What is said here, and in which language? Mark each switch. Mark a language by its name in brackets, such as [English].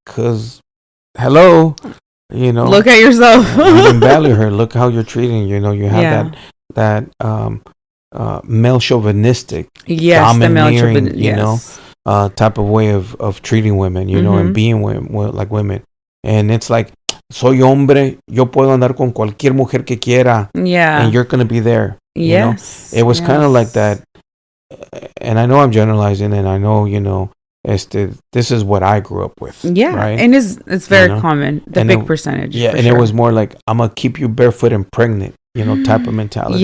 [English] Because, hello, look at yourself. You can value her. Look how you're treating. You have that male chauvinistic, Yes, the male domineering, chauvinistic. Yes. type of way of treating women, and being like women. [Spanish] And it's like, soy hombre, yo puedo andar con cualquier mujer que quiera, [English] Yeah. and you're gonna be there. Yes. It was kind of like that. And I know I'm generalizing, and I know, this is what I grew up with. Yeah, right? and it's very common. The big percentage. Yeah, and sure. It was more like, I'm gonna keep you barefoot and pregnant, type of mentality.